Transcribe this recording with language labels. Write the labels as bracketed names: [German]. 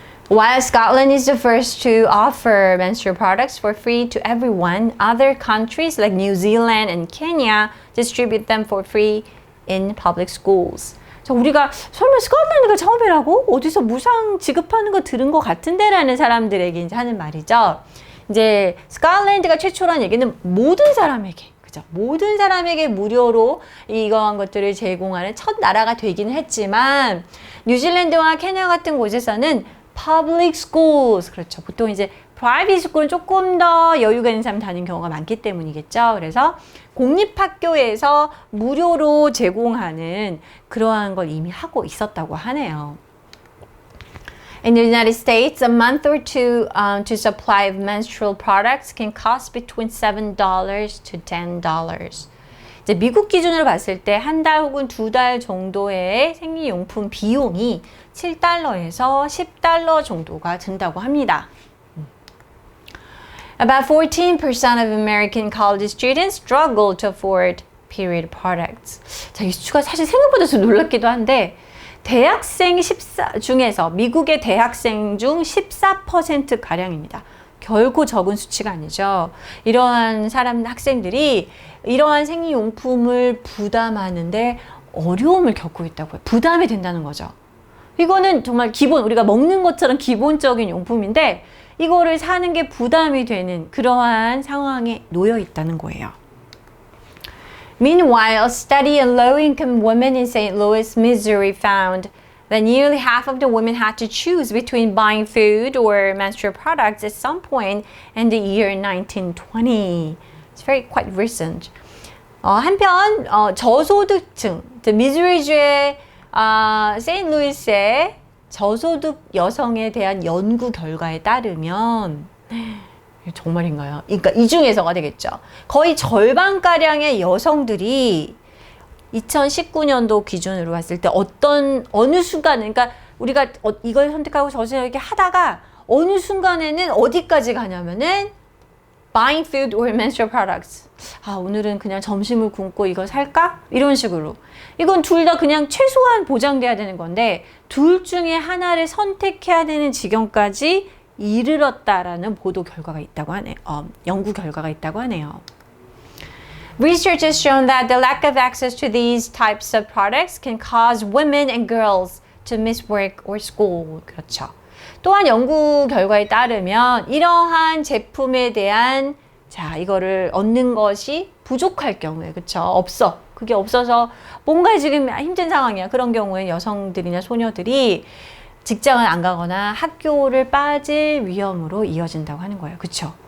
[English] While Scotland is the first to offer menstrual products for free to everyone, other countries like New Zealand and Kenya distribute them for free in public schools. [Korean] 자, 우리가 설마 스코틀랜드가 처음이라고? 어디서 무상 지급하는 거 들은 것 같은데? 라는 사람들에게 이제 하는 말이죠. 이제 스코틀랜드가 최초란 얘기는 모든 사람에게, 그죠? 모든 사람에게 무료로 이러한 것들을 제공하는 첫 나라가 되긴 했지만 뉴질랜드와 케냐 같은 곳에서는 [English] public schools, [Korean] 그렇죠. 보통 이제 private school은 조금 더 여유가 있는 사람 다니는 경우가 많기 때문이겠죠. 그래서 공립학교에서 무료로 제공하는 그러한 걸 이미 하고 있었다고 하네요. [English] In the United States, a month or two to supply of menstrual products can cost between $7 to $10. [Korean] 이제 미국 기준으로 봤을 때 한 달 혹은 두 달 정도의 생리용품 비용이 $7에서 $10 정도가 든다고 합니다. [English] About 14% of American college students struggle to afford period products. [Korean] 자, 이 수치가 사실 생각보다 좀 놀랍기도 한데 대학생 중에서 미국의 대학생 중 14%가량입니다. 결코 적은 수치가 아니죠. 이러한 학생들이 이러한 생리용품을 부담하는데 어려움을 겪고 있다고요. 부담이 된다는 거죠. 이거는 정말 우리가 먹는 것처럼 기본적인 용품인데 이거를 사는 게 부담이 되는 그러한 상황에 놓여 있다는 거예요. [English] Meanwhile, a study of low-income women in St. Louis, Missouri found that nearly half of the women had to choose between buying food or menstrual products at some point in the year 1920. It's quite recent. [Korean] 한편 저소득층, 미주리주의 세인트루이스의 저소득 여성에 대한 연구 결과에 따르면 정말인가요? 그러니까 이 중에서가 되겠죠. 거의 절반가량의 여성들이 2019년도 기준으로 봤을 때 어느 순간에, 그러니까 우리가 이걸 선택하고 저걸 이렇게 하다가 어느 순간에는 어디까지 가냐면은 [English] buying food or menstrual products. [Korean] 오늘은 그냥 점심을 굶고 이걸 살까? 이런 식으로. 이건 둘 다 그냥 최소한 보장돼야 되는 건데 둘 중에 하나를 선택해야 되는 지경까지 이르렀다라는 보도 결과가 있다고 하네요. 연구 결과가 있다고 하네요. [English] Research has shown that the lack of access to these types of products can cause women and girls to miss work or school. [Korean] 그렇죠. 또한 연구 결과에 따르면 이러한 제품에 대한 이거를 얻는 것이 부족할 경우에, 그쵸? 그게 없어서 뭔가 지금 힘든 상황이야. 그런 경우에 여성들이나 소녀들이 직장을 안 가거나 학교를 빠질 위험으로 이어진다고 하는 거예요. 그쵸?